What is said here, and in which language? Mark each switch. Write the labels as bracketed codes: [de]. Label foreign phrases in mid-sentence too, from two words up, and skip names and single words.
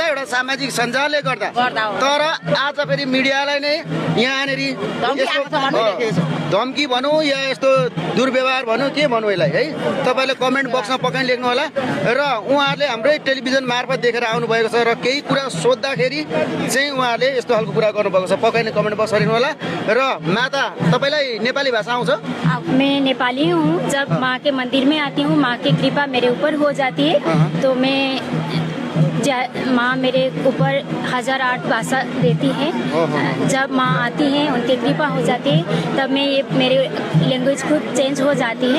[ne] एउटा सामाजिक सञ्जालले गर्दा। तर आज फेरि मिडियालाई नै यहाँनिर धम्की भनौँ या यस्तो दुर्व्यवहार भनौँ के भनौँ यसलाई है, तपाईँले कमेन्ट बक्समा पक्कै लेख्नु होला। र उहाँहरूले हाम्रै टेलिभिजन मार्फत देखेर आउनुभएको छ र केही कुरा सोद्धाखेरि चाहिँ उहाँहरूले यस्तो खालको कुरा गर्नुभएको छ। पक्कै नै कमेन्ट बक्स हेर्नु होला। र माता तपाईँलाई नेपाली भाषा आउँछ? [hi] मैं नेपाली हूँ। जब माँ के मंदिर में आती हूँ, माँ की कृपा मेरे ऊपर हो जाती है, तो मैं माँ मेरे ऊपर 1008 भाषा देती है। जब माँ आती है, उनकी कृपा हो जाती है, तब मैं ये मेरे लैंग्वेज खुद चेंज हो जाती है।